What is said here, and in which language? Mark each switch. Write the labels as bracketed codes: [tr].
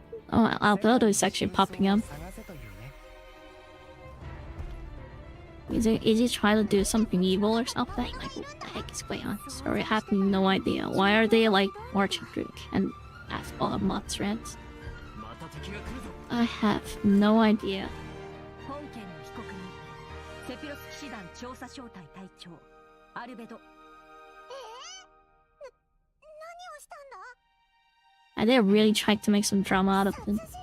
[en] Oh, Alberto is actually popping up. Is he trying to do something evil or something? Like, what the heck is going on? Sorry, I have no idea. Why are they like marching through and ask all the monsters? I have no idea. [ja] 本件の被告人セピロス騎士団調査小隊隊長アルベド。 [en] I did really try to make some drama out of it.